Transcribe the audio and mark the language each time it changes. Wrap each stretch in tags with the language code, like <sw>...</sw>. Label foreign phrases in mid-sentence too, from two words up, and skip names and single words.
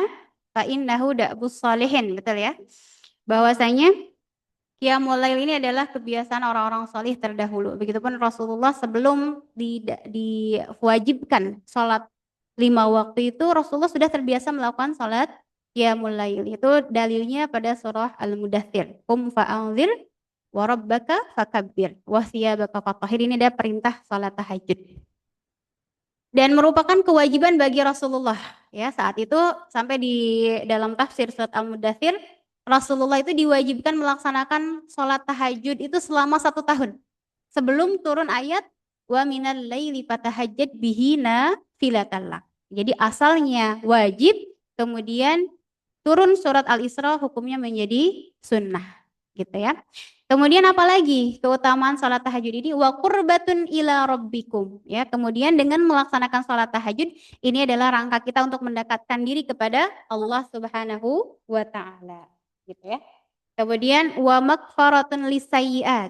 <ar>Fa innahu da'bus sholihin,</ar> <id>betul ya? Bahwasanya</id> <ar>qiyamul lail</ar> <id>ini adalah kebiasaan orang-orang solih terdahulu. Begitupun Rasulullah sebelum diwajibkan sholat 5 waktu itu, Rasulullah sudah terbiasa melakukan sholat</id> <ar>qiyamul lail.</ar> <id>Itu dalilnya pada surah Al-Mudaththir.</id> <ar>Fa'anzir wa rabbaka fakabbir wa thiyabaka fatahhir.</ar> <id>Ini ada perintah sholat tahajud. Dan merupakan kewajiban bagi Rasulullah ya saat itu sampai di dalam tafsir surat Al-Mudaththir Rasulullah itu diwajibkan melaksanakan sholat tahajud itu selama 1 tahun sebelum turun ayat</id> <ar>wa minal laili fatahajjad bihi nafilatan lak.</ar> <id>Jadi asalnya wajib, kemudian turun surat Al-Isra hukumnya menjadi sunnah gitu ya. Kemudian apalagi keutamaan sholat tahajud ini</id> <ar>wa qurbatun ila rabbikum</ar> <id>ya. Kemudian dengan melaksanakan sholat tahajud ini adalah rangka kita untuk mendekatkan diri kepada Allah</id> <ar>Subhanahu wa taala</ar> <id>gitu ya.</id> <ar>Kemudian wa maghfaratun lisayyi'at.</ar>